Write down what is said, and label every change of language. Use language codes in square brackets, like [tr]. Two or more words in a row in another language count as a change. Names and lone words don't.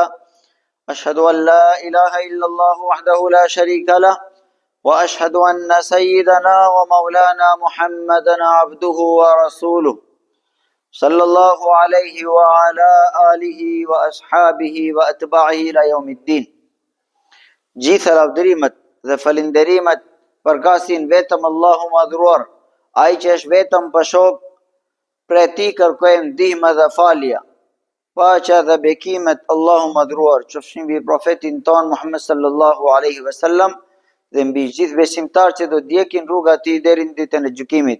[ar] أشهد أن لا إله إلا الله وحده لا شريك له، وأشهد أن سيدنا ومولانا محمدا عبده ورسوله، صلى الله عليه وعلى آله وأصحابه وأتباعه إلى يوم الدين. [sq] Gjithë lavdërimet dhe falinderimet përkasin vetëm Allahu madhruar, ai që është vetëm për shok, prej tij kërkojmë ndihmë dhe falje. Paqja dhe bekimet Allahu madhruar qofshin mbi profetin ton Muhammed [ar] صلى الله عليه وسلم [sq] dhe mbi gjithë besimtarët që do ndjekin rruga e tij deri në ditën e gjykimit.